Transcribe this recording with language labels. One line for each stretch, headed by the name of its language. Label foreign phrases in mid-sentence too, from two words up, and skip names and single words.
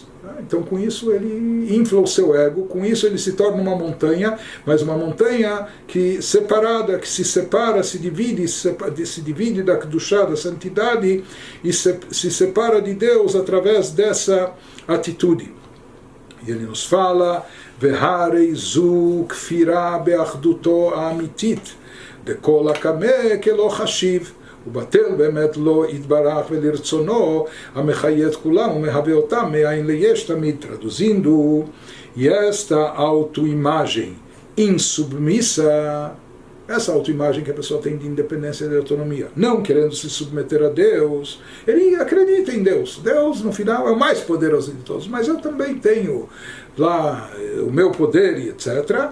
Portuguese: Então com isso ele infla o seu ego, com isso ele se torna uma montanha, mas uma montanha que separada, que se separa, se divide da Kedushá, da santidade, e se separa de Deus através dessa atitude. E ele nos fala,
Hebrew: והרי זו כפירה באחדותו האמיתית דכל הקמה כלא חשיב, ובטל באמת לא יתברך ולרצונו המחיה את כולם ומהווה אותם מאין ליש תמיד.
Portuguese: Traduzindo, e esta autoimagem insubmissa, essa autoimagem que a pessoa tem de independência e de autonomia, não querendo se submeter a Deus, ele acredita em Deus. Deus, no final, é o mais poderoso de todos, mas eu também tenho lá o meu poder e etc.